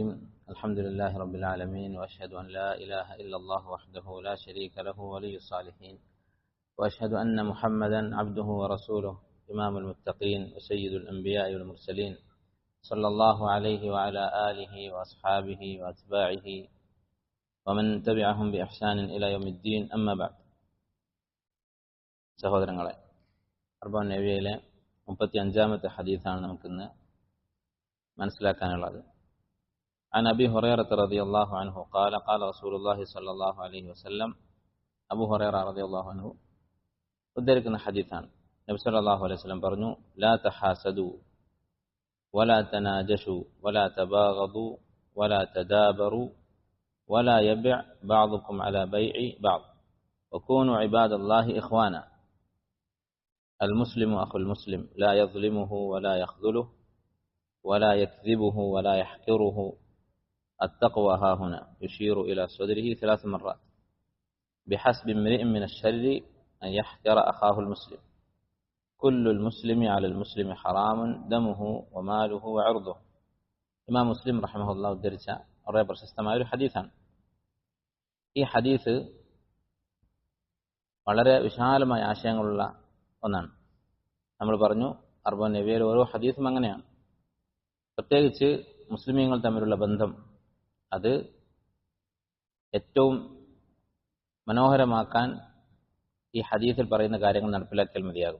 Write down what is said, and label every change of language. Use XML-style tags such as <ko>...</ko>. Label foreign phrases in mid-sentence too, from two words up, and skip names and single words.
<ar>الحمد لله رب العالمين، وأشهد أن لا إله إلا الله وحده لا شريك له ولي الصالحين، وأشهد أن محمدا عبده ورسوله إمام المتقين وسيد الأنبياء والمرسلين، صلى الله عليه وعلى آله وأصحابه وأتباعه ومن تبعهم بإحسان إلى يوم الدين. أما بعد.</ar> <ml>സഹോദരങ്ങളെ, അർബഅൻ നബവിയിലെ 35-ാമത്തെ ഹദീസാണ് നമുക്കിന്ന് മനസ്സിലാക്കാനുള്ളത്.</ml> <ar>عن أبي هريرة رضي الله عنه قال قال رسول الله صلى الله عليه وسلم.</ar> <ml>അബൂ ഹുറൈറ</ml> <ar>رضي الله عنه</ar> <ml>ഉദ്ധരിക്കുന്ന ഹദീസാണ്.</ml> <ar>നബി صلى الله عليه وسلم പറഞ്ഞു, لا تحاسدوا ولا تناجشوا ولا تباغضوا ولا تدابروا ولا يبع بعضكم على بيع بعض وكونوا عباد الله إخوانا. المسلم أخو المسلم لا يظلمه ولا يخذله ولا يكذبه ولا يحقره. التقوى ها هنا. يشير إلى صدره 3 مرات. بحسب امرئ من الشر أن يحقر أخاه المسلم. كل المسلم على المسلم حرام دمه وماله وعرضه.</ar> <ml>ഇമാം മുസ്ലിം റഹിമഹുല്ലാഹ് ഉദ്ധരിച്ച വളരെ പ്രശസ്തമായ ഒരു ഹദീസാണ്. ഈ ഹദീസ് വളരെ വിശാലമായ ആശയങ്ങളുള്ള ഒന്നാണ്. നമ്മൾ പറഞ്ഞു, അർബഅൻ നബവിയിലെ ഓരോ ഹദീസും അങ്ങനെയാണ്. പ്രത്യേകിച്ച് മുസ്ലിമീങ്ങൾ തമ്മിലുള്ള ബന്ധം അത് ഏറ്റവും മനോഹരമാക്കാൻ ഈ ഹദീസിൽ പറയുന്ന കാര്യങ്ങൾ നടപ്പിലാക്കിയാൽ മതിയാകും.</ml>